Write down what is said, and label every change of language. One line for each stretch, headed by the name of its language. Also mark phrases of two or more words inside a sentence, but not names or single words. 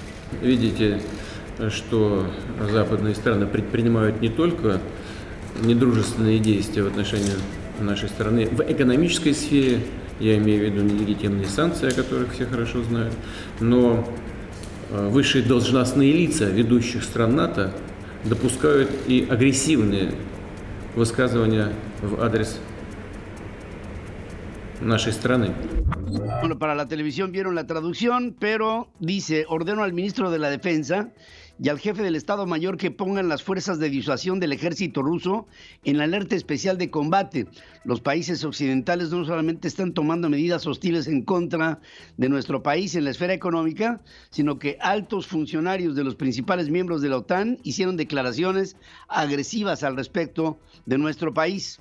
Russian: Видите, что западные страны предпринимают не только недружественные действия в отношении нашей страны в экономической сфере, я имею в виду нелегитимные санкции, о которых все хорошо знают, но высшие должностные лица ведущих стран НАТО допускают и агрессивные высказывания в адрес нашей страны.
Spanish: Bueno, para la televisión vieron la traducción, pero dice: ordeno al ministro de la Defensa y al jefe del Estado Mayor que pongan las fuerzas de disuasión del ejército ruso en la alerta especial de combate. Los países occidentales no solamente están tomando medidas hostiles en contra de nuestro país en la esfera económica, sino que altos funcionarios de los principales miembros de la OTAN hicieron declaraciones agresivas al respecto de nuestro país.